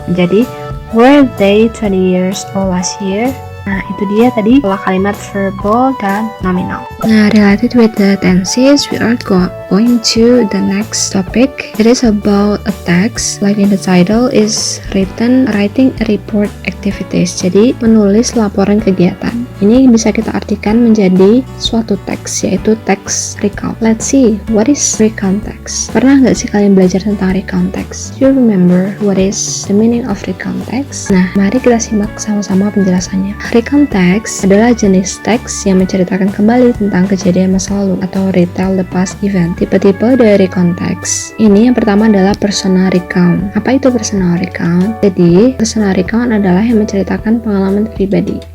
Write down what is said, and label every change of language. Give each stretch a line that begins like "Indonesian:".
English: Menjadi were they 20 years old last year?
Indonesian: Nah, itu dia tadi pola kalimat verbal dan nominal.
English: Nah, related with the tenses, we are going to the next topic. It is about a text, like in the title is writing a report activities.
Indonesian: Jadi, menulis laporan kegiatan. Ini bisa kita artikan menjadi suatu teks, yaitu teks recount.
English: Let's see, what is recount text?
Indonesian: Pernah nggak sih kalian belajar tentang recount text?
English: Do you remember what is the meaning of recount text?
Indonesian: Nah, mari kita simak sama-sama penjelasannya. Recount text adalah jenis teks yang menceritakan kembali tentang kejadian masa lalu atau
English: retell the past event.
Indonesian: Tipe-tipe dari recount text ini yang pertama adalah personal recount. Apa itu personal recount? Jadi, personal recount adalah yang menceritakan pengalaman pribadi.